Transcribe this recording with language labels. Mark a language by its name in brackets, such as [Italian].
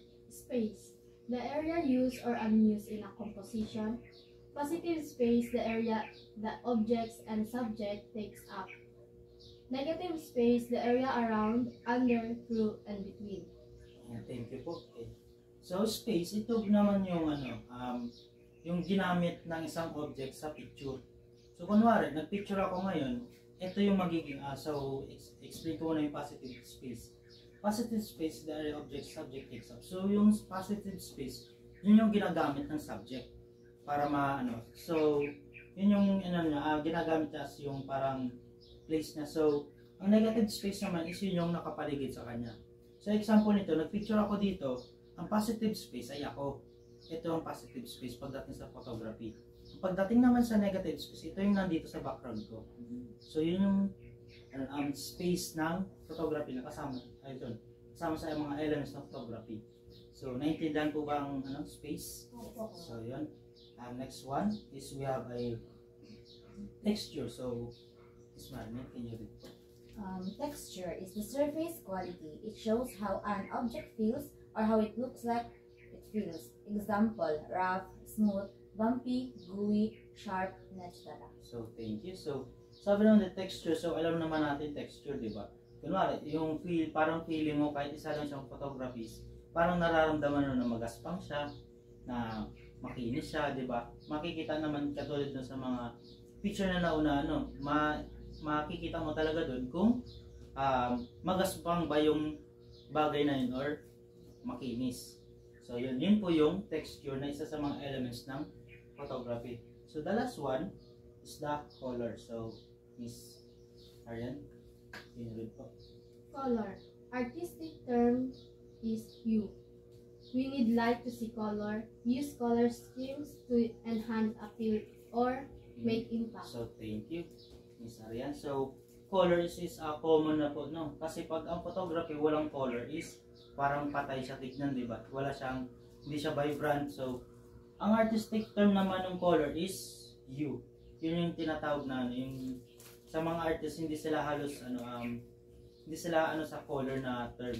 [English] Space. The area used or unused in a composition. Positive space, the area the objects and subject takes up. Negative space, the area around, under, through, and between. Thank you po. Okay. [Filipino] So, space, ito naman yung yung ginamit ng isang object sa picture. So, kunwari, nagpicture ako ngayon, ito yung magiging, so, explain ko muna yung positive space. [English] Positive space, the area object, subject takes up. [Filipino] So, yung positive space, yun yung ginagamit ng subject para So, yun yung ginagamit niya as yung parang place niya. So, ang negative space naman is yun yung nakapaligid sa kanya. So, example nito, nagpicture ako dito, ang positive space ay ako. Ito ang positive space pagdating sa photography. Pagdating naman sa negative space, ito yung nandito sa background ko. So, yun yung space ng photography na kasama sa mga elements ng photography. So, naintindihan po ba ang space? So, yun. [English] Next one is we have a texture. So, Ms. Marnie, can you read po? Texture is the surface quality. It shows how an object feels or how it looks like it feels. Example, rough, smooth, bumpy, gooey, sharp, etc. So, thank you. [Filipino] So, sabi naman the texture, so alam naman natin texture, di ba? Kunwari, yung parang feeling mo kahit isa lang siyang photographies, parang nararamdaman mo na magaspang siya, na makinis siya, di ba? Makikita naman katulad dun sa mga picture na nauna, makikita mo talaga dun kung magaspang ba yung bagay na yun or makinis. So, yun po yung texture na isa sa mga elements ng photography. [English] So, the last one is the color. So, Miss Arian, can you read po? Color. Artistic term is hue. We need light to see color. Use color schemes to enhance appeal or make impact. So, thank you, Miss Arian. So, colors is common na po, no? [Filipino] Kasi pag ang photography walang color is parang patay siya tignan, di ba? Hindi siya vibrant. So, ang artistic term naman ng color is hue. Yun yung tinatawag na, yung sa mga artists, hindi sila halos, hindi sila sa color na term.